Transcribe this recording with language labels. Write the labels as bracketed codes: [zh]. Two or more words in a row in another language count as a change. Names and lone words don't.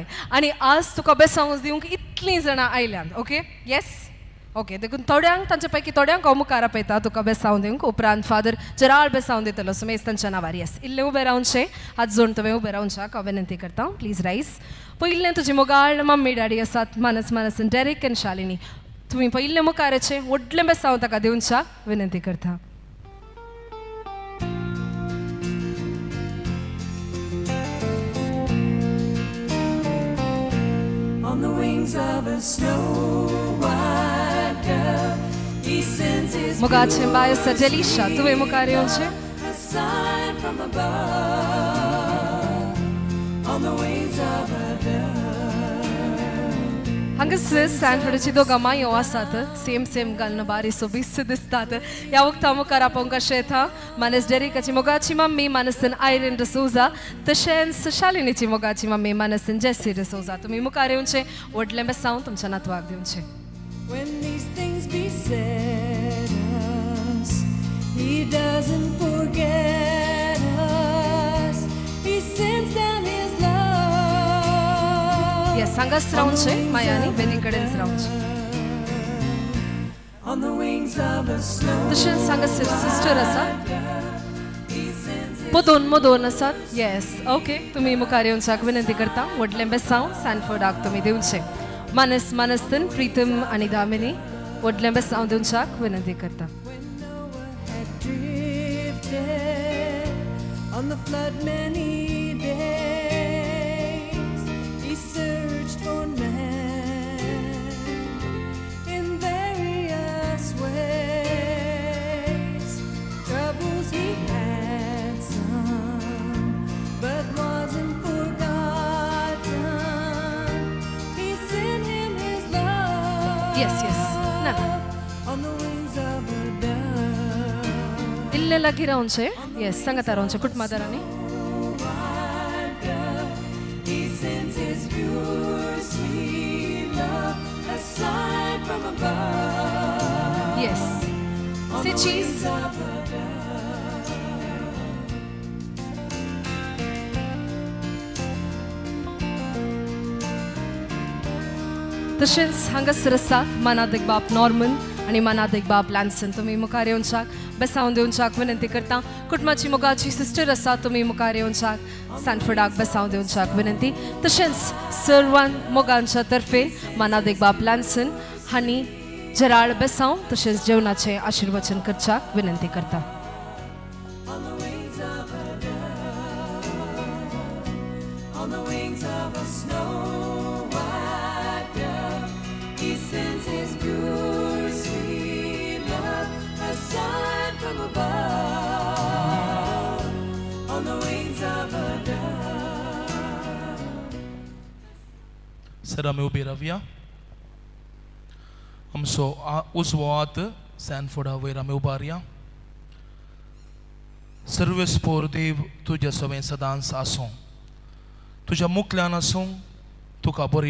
[kok] आनी आज तुका बेसांव दिवंक इतलीं जाणां आयल्यान [en] okay yes okay [kok] देखून थोड्यांक तांचे पैकी थोड्यांक हांव मुखार आपयता तुका बेसांव दिवंक उपरांत फादर जराळ बेसांव दितलो सुमेज तांच्या नांवार येस इल्लें उबें रावनशें हात जोडून तुवें उबें रावनशाक हांव विनंती करता [en] please rise [kok] पयलें तुजी मोगाळ मम्मी डॅडी आसात मानस मानसन डेरेक आनी शालिनी तुमी पयलें मुखाराचें व्हडलें बेसांव ताका दिवनशाक विनंती करता [en] On the wings of a snow white dove, he sends his [kok] मोगाचें बाय आसा डेलिशा तुवें मुखार येवचें [en] a sign from above. On the wings of a dove. [kok] हांगासर सॅनफर्डाची दोगां मायो आसात सेम सेम घालून बारीसो बिस्त दिसतात ह्या वक्ता मुखार आपोवंक अशें येता मानस डेरिकाची मोगाची मम्मी मानसन आयरेन डिसोजा तशेंच शालिनीची मोगाची मम्मी मानसन जेसी डिसोजा तुमी मुखार येवचें व्हडलें बेसांव तुमच्या नातवाक दिवचें [en] When these things be said us, he doesn't forget us. He sends down his love. [kok] येस हांगाच रावचें मायांनी वेदी कडेनच रावचें [en] On the wings of a snow. [kok] तशेंच हांगासर सिस्टर आसात मदोन आसात [en] yes okay [kok] तुमी मुखार येवच्याक विनंती करता व्हडलें बेसांव सॅनफर्डाक तुमी दिवचें मानस मानस्तन प्रीतम आनी दामिनी व्हडलें बेसांव दिवच्याक विनंती करता [en] On the flood many days, he searched for man in various ways. Troubles he had some, but wasn't forgotten. He sent him his love. Yes, never. On the wings of a dove. [kok] इल्ले लागीं रावचें येस सांगाता रावचें कुटुंबादारांनी [en] He sends his pure, sweet love, a sign from above. Yes. Say cheese. [kok] तशेंच हांगासर आसा मानादेक बाब नॉर्मन आनी मानादेक बाब लॅन्सन तुमी मुखार येवच्याक बेसांव दिवच्याक विनंती करता कुटुंबाची मोगाची सिस्टर आसा तुमी मुखार येवच्याक सॅनफर्डाक बेसांव दिवच्याक विनंती तशेंच सर्वान मोगांच्या तर्फे मानादेक बाब लॅन्सन हांणी जराळ बेसांव तशेंच जेवणाचें आशिर्वचन करच्याक विनंती करता [en] On the wings of a dove, on the wings of a snow white dove, he sends his pure, sweet love, a sign from above. On the wings of a dove. [kok] सर आमी उबी रावया आमचो उजवो हात सॅनफोर्डा वयर आमी उबारया सर्वेस्पोर देव तुज्या सवें सदांच आसूं तुज्या मुखल्यान आसूं तुका बरी